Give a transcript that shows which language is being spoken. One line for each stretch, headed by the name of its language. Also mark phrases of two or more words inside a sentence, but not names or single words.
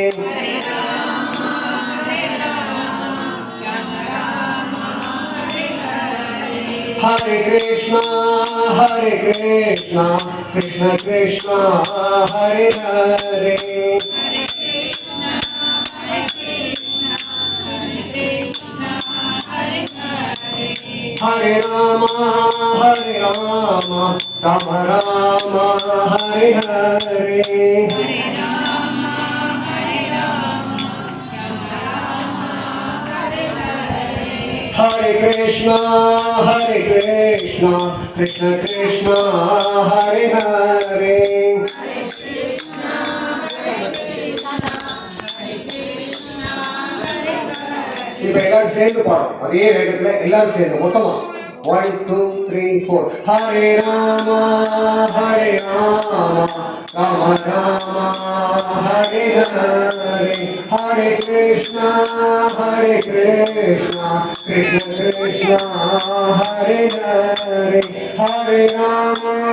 Sanskrit: हरे कृष्णा कृष्ण कृष्ण हरे हरे हरे राम राम राम हरे हरे हरे कृष्णा कृष्ण कृष्ण हरे हरे
Tamil: இப்ப எல்லாரும் சேர்ந்து பாடும் அதே வேகத்துல எல்லாரும் சேர்ந்து மொத்தமா 1 2 3 4
Sanskrit: हरे राम राम राम हरे हरे हरे कृष्णा कृष्ण कृष्ण हरे हरे हरे राम